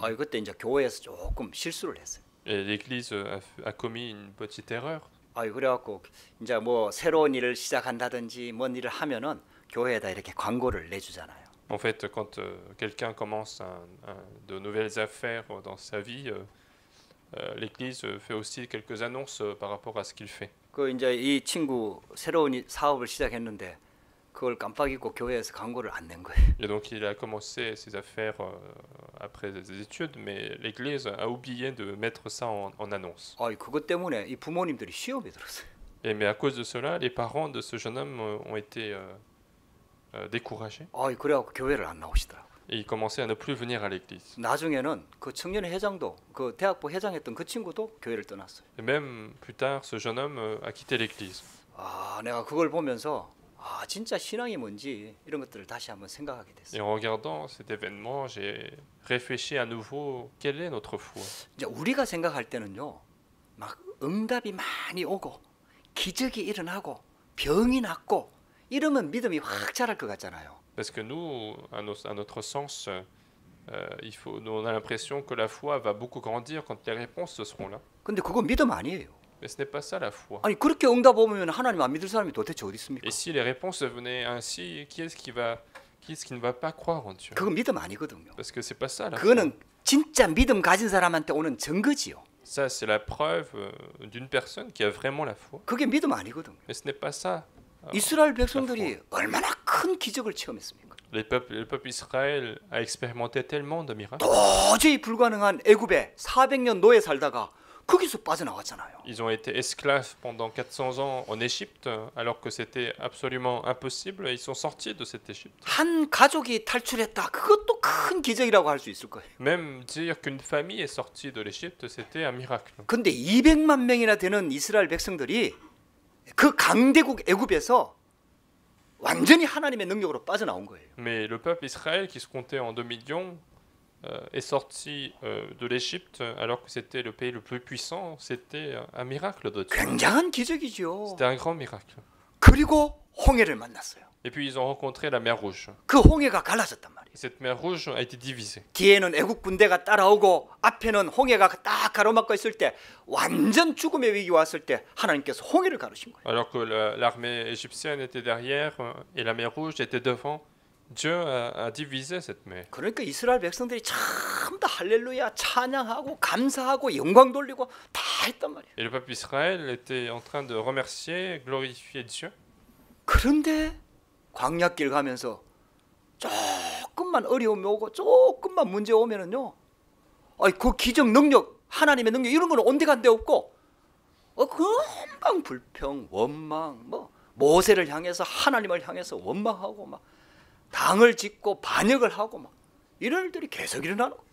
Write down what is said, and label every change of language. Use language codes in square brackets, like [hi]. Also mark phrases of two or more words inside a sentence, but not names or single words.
[ko] 그때 이제 교회에서 조금 실수를 했어요. [fr] Et l'église a commis une petite erreur. [ko] 그래갖고 이제 뭐 새로운 일을 시작한다든지 뭔 일을 하면은 교회에다 이렇게 광고를 내주잖아요. [fr] En fait, quand quelqu'un commence de nouvelles affaires dans sa vie, l'église fait aussi quelques annonces par rapport à ce qu'il fait. [ko] 그 이제 이 친구 새로운 사업을 시작했는데 그걸 깜빡 잊고 교회에서 광고를 안 낸 거예요. [fr] Et donc il a commencé ses affaires après ses études, mais l'église a oublié de mettre ça en annonce. [ko] 그것 때문에 이 부모님들이 시험에 들었어요. [fr] Mais à cause de cela, les parents de ce jeune homme ont été découragés. [ko] 그래갖고 교회를 안 나오시더라고요. [fr] Et ils commençaient à ne plus venir à l'église. [ko] 나중에는 그 청년 회장도 그 대학부 회장했던 그 친구도 교회를 떠났어요. [fr] Et même plus tard, ce jeune homme a quitté l'église. [ko] 내가 그걸 보면서 진짜 신앙이 뭔지 이런 것들을 다시 한번 생각하게 [fr] Et [ko] 됐어요. [fr] en regardant cet événement, j'ai réfléchi à nouveau quelle est notre foi. [ko] 이제 우리가 생각할 때는요, 막 응답이 많이 오고 기적이 일어나고 병이 낫고 이러면 믿음이 확 자랄 것 같잖아요. [fr] Parce que nous, à notre sens, on a l'impression que la foi va beaucoup grandir quand les réponses seront là. [ko] 근데 그건 믿음 아니에요. [fr] Mais ce n'est pas ça la foi. [ko] 그렇게 응답 오면 하나님 안 믿을 사람이 도대체 어디 있습니까? [fr] Et si les réponses venaient ainsi, qui est-ce qui ne va pas croire en Dieu? [ko] 그건 믿음 아니거든요. [fr] Parce que c'est pas ça la foi. [ko] 그거는 진짜 믿음 가진 사람한테 오는 증거지요. [fr] Ça, c'est la preuve d'une personne qui a vraiment la foi. [ko] 그게 믿음 아니거든요. [fr] Mais ce n'est pas ça. [ko] 이스라엘 백성들이 얼마나 큰 기적을 체험했습니까? [fr] Le peuple Israël a expérimenté tellement de miracles. [ko] 도저히 불가능한 애굽에 400년 노예 살다가 거기서 빠져나왔잖아요. [fr] Ils ont été esclaves pendant 400 ans en Égypte, alors que c'était absolument impossible, et ils sont sortis de cette Égypte. [ko] 한 가족이 탈출했다. 그것도 큰 기적이라고 할 수 있을 거예요. [fr] Même dire qu'une famille est sortie de l'Égypte, c'était un miracle. [ko] 근데 200만 명이나 되는 이스라엘 백성들이 그 강대국 애굽에서 완전히 하나님의 능력으로 빠져나온 거예요. [fr] Mais le peuple Israël, qui se comptait en 2 millions, est sorti de l'Égypte, alors que c'était le pays le plus puissant. C'était un miracle de Dieu. [ko] 굉장한 기적이죠. [fr] C'était un grand miracle. [ko] 그리고 홍해를 만났어요. [fr] Et puis ils ont rencontré la mer Rouge. [ko] 그 홍해가 갈라졌단 말이에요. [fr] Cette mer Rouge a été divisée. [ko] 뒤에는 애국 군대가 따라오고 앞에는 홍해가 딱 가로막고 있을 때 완전 죽음의 위기 왔을 때 하나님께서 홍해를 가르신 거예요. [fr] Alors que l'armée égyptienne était derrière et la mer Rouge était devant, Dieu a divisé cette mer. [ko] 그러니까 이스라엘 백성들이 참 다 할렐루야 찬양하고 감사하고 영광 돌리고 다 했단 말이에요. [fr] Et le peuple Israël était en train de remercier, glorifier Dieu. [ko] 그런데 광야길 가면서 조금만 어려움이 오고 조금만 문제 오면은요, 그 기적 능력, 하나님의 능력 이런 거는 온데간데 없고, 금방 불평, 원망, 모세를 향해서 하나님을 향해서 원망하고 막 당을 짓고 반역을 하고 막 이런 일들이 계속 일어나는 거예요.